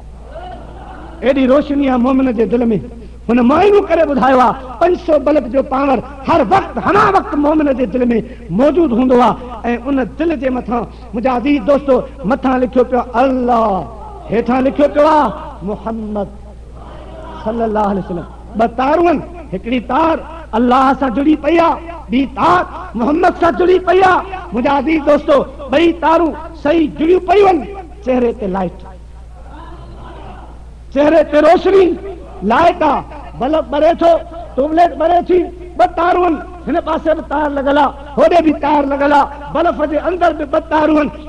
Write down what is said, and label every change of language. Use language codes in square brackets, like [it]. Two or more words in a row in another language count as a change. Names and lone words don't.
[sd] एॾी रोशनी आहे मोमिन जे दिलि में। हुन मुआइनो करे ॿुधायो आहे 500 बल्ब जो पावर हर वक़्तु हना वक़्तु मोमिन जे दिलि में मौजूदु हूंदो आहे। ऐं उन दिलि जे मथां मुंहिंजा अज़ीज़ दोस्तो मथां लिखियो पियो अल्लाह, हेठां लिखियो पियो आहे मुहम्मद [ar] صلى الله عليه وسلم. [sd] 2 तारूं आहिनि, हिकिड़ी तार अल्लाह सां जुड़ी पई आहे, ॿी तार मोहम्मद सां जुड़ी पई आहे। मुंहिंजा अज़ीज़ दोस्तो ॿई तारूं सही जुड़ियूं पयूं आहिनि। चेहरे ते लाइट, चेहरे ते रोशनी, लाइट आहे, बल्ब ॿरे थो, ट्यूबलाइट ॿरे थी, 2 तारूं आहिनि, हिन पासे बि तार लॻल आहे, होॾे बि तार लॻल आहे, बल्ब जे अंदरि बि 2 तारूं आहिनि।